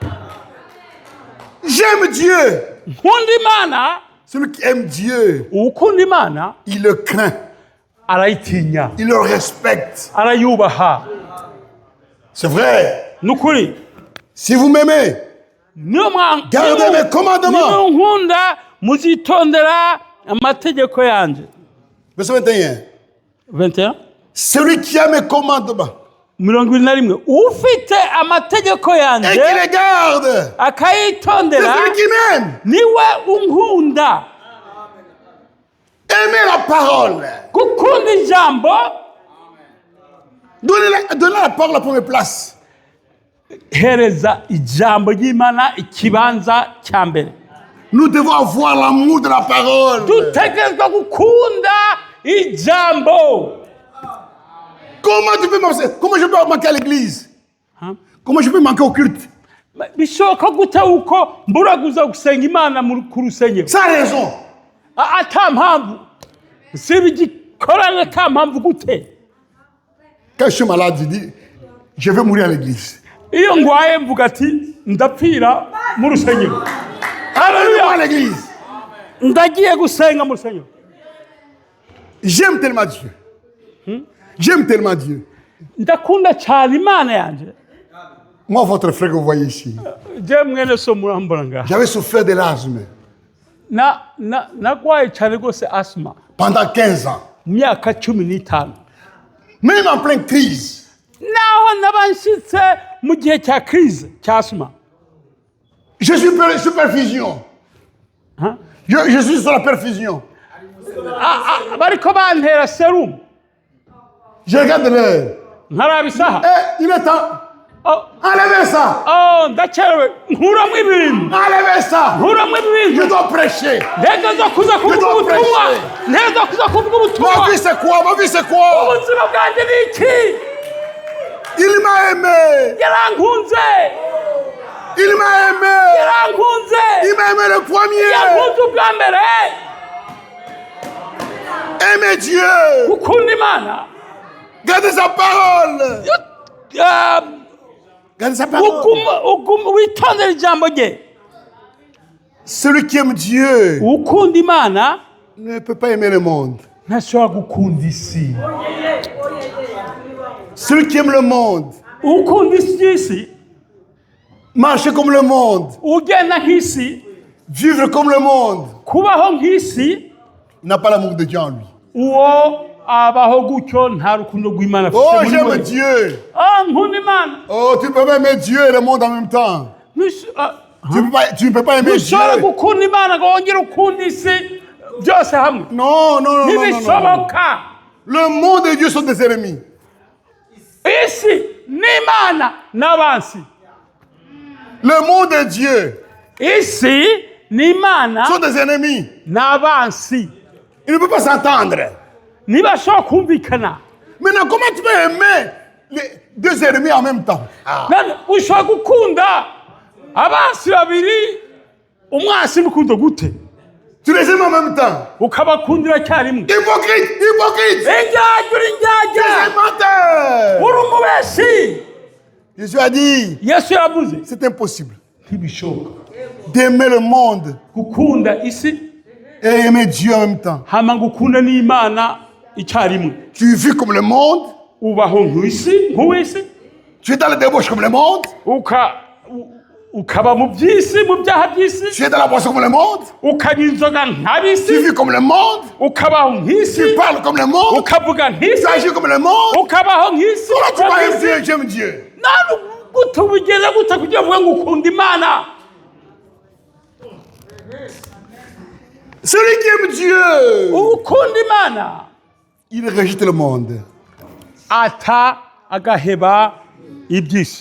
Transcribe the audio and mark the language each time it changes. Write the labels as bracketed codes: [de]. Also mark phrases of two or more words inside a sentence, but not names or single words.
[fr] J'aime Dieu. [rn] Nkunda Imana. [fr] Celui qui aime Dieu, [rn] ukunda Imana [fr] il le craint. [rn] arayitinya, [fr] Il le respecte. [rn] arayubaha. [fr] C'est vrai. [rn] Nukuri. [fr] Si vous m'aimez, gardez mes commandements. [rn] Nimunkunda muzitondera amategeko yanje. [fr] Verset 21. 21. Celui qui a mes commandements 21. [rn] Ufite amategeko [fr] et [rn] yanje [fr] qui les garde, c'est [rn] akayitondera [fr] celui qui m'aime. [rn] niwe unkunda. [fr] Aimez la parole. [rn] Gukunda ijambo. [fr] Donnez la parole à la première place. [rn] Hereza ijambo ry'Imana ikibanza cya mbere. [fr] Nous devons avoir l'amour de la parole. [rn] Dutegerezwa gukunda ijambo. [fr] Comment je peux manquer à l'église? Comment je peux manquer au culte? [rn] Bishoboka gute uko mburaguza gusenga Imana ku rusengero? [fr] Sans raison. [rn] Ata mpamvu. Sibigikorana ata mpamvu gute? [fr] Quand je suis malade, je dis, je vais mourir à l'église. [rn] Iyo ngwaye mvuga ati ndapfira mu rusengero. [fr] Alléluia à l'église. [rn] Ndagiye gusenga mu rusengero. [fr] J'aime tellement Dieu. J'aime tellement Dieu. [rn] Ndakunda cyane Imana yanje. [fr] Moi, votre frère que vous voyez ici, [rn] Je mwene so murambura nga. [fr] j'avais souffert de l'asthme [rn] Nagwaye cyane gose asthma. [fr] pendant 15 ans. [rn] Myaka 15. [fr] Même en pleine crise. [rn] Naho nabanshitse mu gihe cya crise cya asthma. [fr] Je suis sur perfusion. Je suis sur la perfusion. [rn] Bariko bantera serum. [fr] Je regarde l'heure. [rn] Nkaraba isaha. [fr] Il est temps. Enlevez ça. [rn] Ndakerewe. Nkuramwo ibintu. [fr] Enlevez ça. [rn] Nkuramwo ibintu. [fr] Je dois prêcher. [rn] Ntegerezwa kuza kuvuga ubutumwa. Ntegerezwa kuza kuvuga ubutumwa. [fr] Ma vie c'est quoi? Ma vie c'est quoi? [rn] Ubuzima bwanjye ni iki? [fr] Il m'a aimé. [rn] Yarankunze. [fr] Il m'a aimé. [rn] Yarankunze. [fr] Il m'a aimé le premier. [rn] Yankunze ubwa mbere. [fr] Aimez Dieu. [rn] Gukunda Imana. [fr] Gardez sa parole. Gardez sa parole. [rn] Witondera ijambo rye. [fr] Celui qui aime Dieu [rn] Ukunda Imana [fr] ne peut pas aimer le monde. [rn] ntashobora gukunda isi. [fr] Celui qui aime le monde, [rn] Ukunda isi, [fr] marcher comme le monde, [rn] ugenda nk'isi, [fr] vivre comme le monde, [rn] kubaho nk'isi, [fr] n'a pas l'amour de Dieu en lui. [rn] uwo abaho gutyo nta rukundo rw'Imana afite Oh, muri [fr] j'aime [rn] we. [fr] Dieu. [rn] Nkunda Imana. [fr] Oh, tu peux pas aimer Dieu et le monde en même temps. Tu ne peux pas aimer Dieu. [rn] Ntushobora gukunda Imana ngo wongere ukunda isi byose hamwe. [fr] Non, non, non, non, non, non. [rn] Ntibishoboka. [fr] Le monde et Dieu sont des ennemis. [rn] Isi n'Imana n'abansi. [fr] Le monde et Dieu [rn] Isi n'Imana [fr] sont des ennemis. [rn] n'abansi. [fr] Ils ne peuvent pas s'entendre. [rn] Ntibashobora kumvikana. [fr] Maintenant, comment tu peux aimer les deux ennemis en même temps? [rn] Ushobora gukunda abansi babiri umwasi n'urukundo gute? [fr] Tu les aimes en même temps. [rn] Ukabakundira cyarimwe. [fr] Hypocrite, hypocrite. [rn] Injyajya. [fr] C'est menteur. [rn] Uri umubeshi. [fr] Jésus a dit, [rn] Yesu yavuze. [fr] c'est impossible [rn] Ntibishoboka. [fr] d'aimer le monde [rn] Gukunda isi [fr] et aimer Dieu en même temps. [rn] hama gukunda n'Imana icyarimwe. [fr] Tu vis comme le monde, [rn] Ubaho nk'isi, nk'uwisi. [fr] tu es dans la débauche comme le monde, [rn] ukaba mu by'isi mu byaha by'isi [fr] Tu es dans la boisson comme le monde. [rn] ukanywa inzoga [fr] Tu [rn] nk'ab'isi [fr] vis comme le monde. [rn] ukabaho nk'isi [fr] Tu parles comme le monde. [rn] ukavuga nk'isi [fr] Tu agis comme le monde. [rn] ukabaho nk'isi [fr] Pourquoi tu [rn] ukora [fr] vas [rn] nk'isi. [fr] dire j'aime Dieu? [rn] nta gute ubigeza gute kugira ngo ukunda imana [fr] Celui qui aime Dieu, [rn] ukunda imana [fr] il rejette le monde. [rn] ata agaheba iby'isi.